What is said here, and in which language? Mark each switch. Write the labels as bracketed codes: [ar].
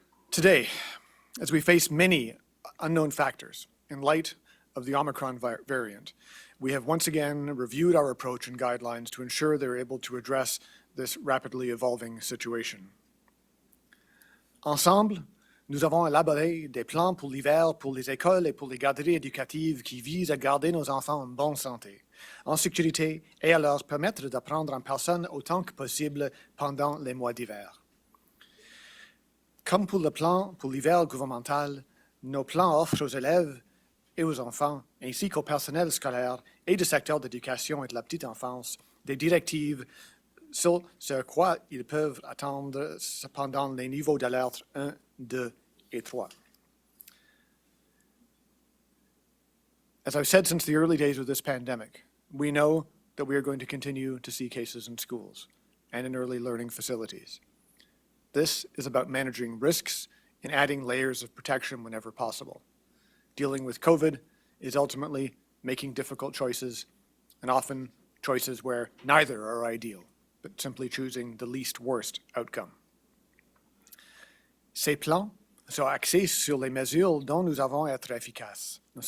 [en] Today, as we face many unknown factors in light of the Omicron variant, we have once again reviewed our approach and guidelines to ensure they're able to address this rapidly evolving situation. [fr] Ensemble, nous avons élaboré des plans pour l'hiver pour les écoles et pour les garderies éducatives qui visent à garder nos enfants en bonne santé, en sécurité et à leur permettre d'apprendre en personne autant que possible pendant les mois d'hiver. Comme pour le plan pour l'hiver gouvernemental, nos plans offrent aux élèves et aux enfants, ainsi qu'au personnel scolaire et du secteur d'éducation et de la petite enfance, des directives sur ce à quoi ils peuvent attendre pendant les niveaux d'alerte 1, 2 et 3. [en] As I've said since the early days of this pandemic, we know that we are going to continue to see cases in schools and in early learning facilities. This is about managing risks and adding layers of protection whenever possible. Dealing with COVID is ultimately making difficult choices, and often choices where neither are ideal, but simply choosing the least worst outcome. [fr] Ces plans sont axés sur les mesures dont nous savons être efficaces.